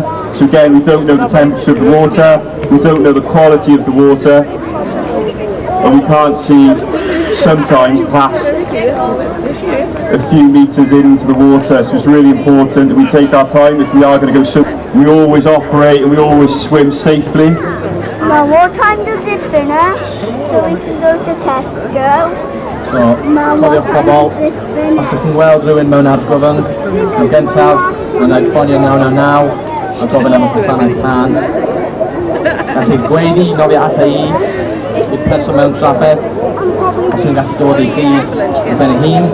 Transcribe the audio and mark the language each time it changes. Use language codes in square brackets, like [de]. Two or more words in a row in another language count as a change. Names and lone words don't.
[en] So again, we don't know the temperature of the water, we don't know the quality of the water, and we can't see sometimes past a few metres into the water. So it's really important that we take our time if we are going to go swim. We always operate and we always swim safely. Now, what time does it finish? So we can go to Tesco. [cy] So, cofiwch pobl, os ydych chi'n gweld rhywun mewn argyfwng, yn gyntaf, mae'n rhaid ffonio 999 a gofyn am y gwasanaeth tân. Felly gweiddi, nofio ata i, i'r person mewn trafferth, os yw'n gallu dod i chi ben ei hun.